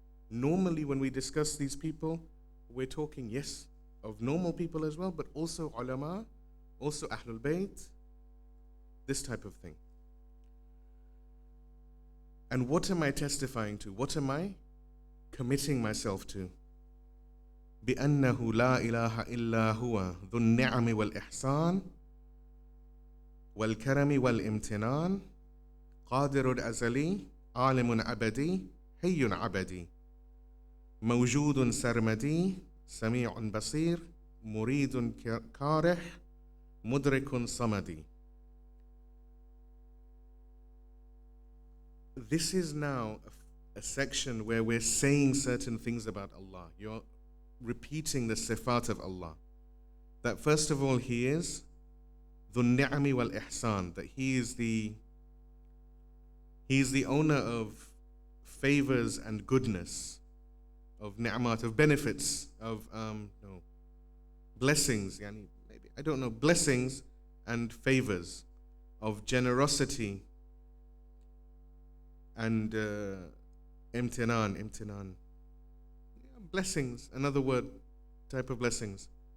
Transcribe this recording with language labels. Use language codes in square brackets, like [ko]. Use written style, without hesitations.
[en] Normally when we discuss these people, we're talking, yes, of normal people as well, but also ulama, also Ahlul Bayt, this type of thing. And what am I testifying to? What am I committing myself to? [ar] بأنه لا إله إلا هو ذو النعم والإحسان والكرم والامتنان قادر الأزلي عالم أبدي حي عبدي موجود سرمدي سميع بصير مريد كارح مدرك صمدي. [en] This is now a section where we're saying certain things about Allah. You're repeating the sifat of Allah. That first of all, He is Dhu Ni'ami wal Ihsan, that He is the owner of favors and goodness, of ni'mat, of benefits, of blessings, blessings and favors, of generosity and imtinan, blessings, another word, type of blessings.